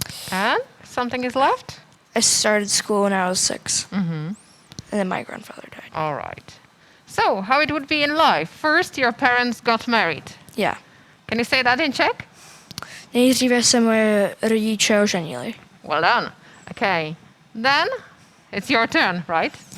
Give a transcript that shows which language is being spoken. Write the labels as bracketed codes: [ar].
[en] And something is left? I started school when I was 6. And then my grandfather died. All right. So, how it would be in life? First, your parents got married. Yeah. Can you say that in Czech? [cs] Nejdříve se moje rodiče oženili. [en] Well done. Okay. Then, it's your turn, right?